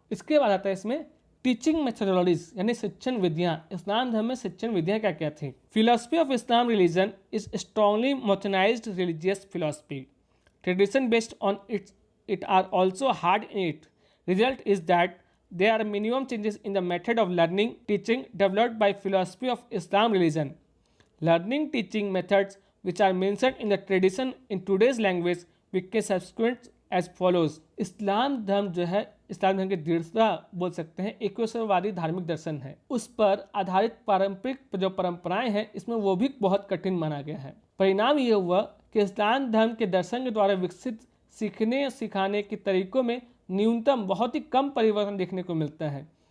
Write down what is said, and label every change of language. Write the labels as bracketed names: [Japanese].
[Hindi] इसके बाद आता है इसमें टीचिंग मेथोडोलॉजीज यानी शिक्षण विधियाँ। इस्लाम धर्म में शिक्षण विधियाँ क्या क्या थी। [English] Philosophy of Islam religion is strongly modernized religious philosophy, tradition based on it are also hard in it. Result is that there are minimum changes in the method of learning teaching developed by philosophy of Islam religion. Learning teaching methods which are mentioned in the tradition in today's language became subsequent as follows. [Hindi] इस्लाम धर्म जो है, इस्लाम धर्म की दृढ़ता बोल सकते हैं, एकेश्वरवादी धार्मिक दर्शन है। उस पर आधारित पारंपरिक जो परंपराएं हैं इसमें वो भी बहुत कठिन माना गया है। परिणाम ये हुआ कि इस्लाम धर्म के दर्शन के द्वारा विकसित सीखने सिखाने के तरीकों में न्यूनतम बहुत ही कम परिवर्तन देखने को मिलता है।